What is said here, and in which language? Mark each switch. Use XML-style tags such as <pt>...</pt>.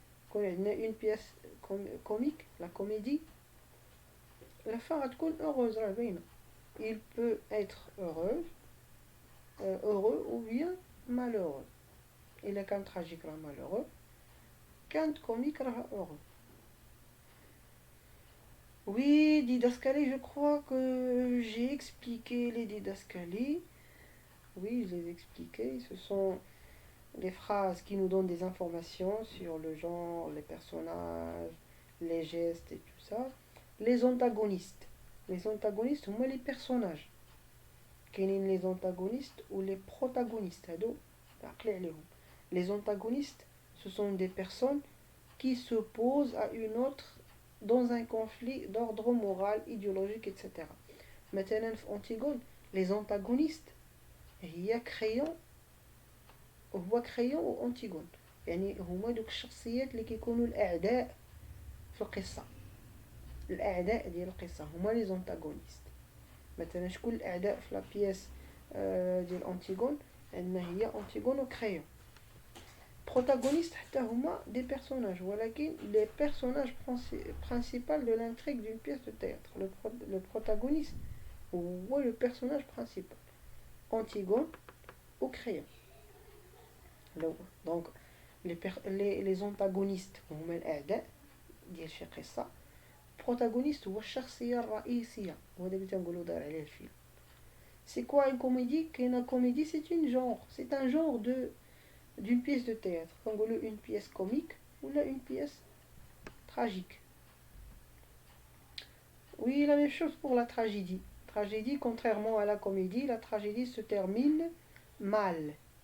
<ar>كون عندنا</ar> <fr>une pièce comique، la comédie، la fin</fr> <ar>غتكون</ar> <fr>heureuse،</fr> <ar>راه باينة.</ar> <fr>il peut être heureux ou bien malheureux.</fr> <ar>إلا كان tragique راه malheureux، كانت comique راه heureux.</ar> <fr>Oui, didascalie, je crois que j'ai expliqué les didascalies. Oui, je les ai expliquées. Ce sont les phrases qui nous donnent des informations sur le genre, les personnages, les gestes et tout ça. Les antagonistes. Les antagonistes, moi les personnages. Les antagonistes ou les protagonistes. Les antagonistes, ce sont des personnes qui s'opposent à une autre dans un conflit d'ordre moral, idéologique, etc. Maintenant,</fr> <ar>في Antigone,</ar> <fr>les antagonistes</fr> <ar>هي كريون، هو كريون و أنتيغون، يعني هما دوك الشخصيات اللي كيكونوا الأعداء في القصة. الأعداء ديال القصة هما لي زونتاغونيست. مثلا شكون الأعداء في لا بياس ديال أنتيغون؟ عندنا هي أنتيغون و كريون.</ar> <fr>protagonistes</fr> <ar>حتى هما</ar> <fr>des personnages،</fr> <ar>ولكن</ar> <fr>les personnages principaux de l'intrigue d'une pièce de théâtre. Le protagoniste</fr> <ar>هو</ar> <fr>le personnage principal. Antigone ou Créon. Donc les antagonistes</fr> <ar>هما الأعداء ديال شي قصة. protagoniste هو الشخصية الرئيسية، وهذا اللي تنقولو داير عليه الفيلم.</ar> <fr>C'est quoi une comédie؟</fr> <ar>كاينة</ar> <fr>comédie c'est un genre d'une pièce de théâtre. Comme une pièce comique ou là une pièce tragique. Oui, la même chose pour la tragédie. Tragédie, contrairement à la comédie, la tragédie se termine mal.</fr>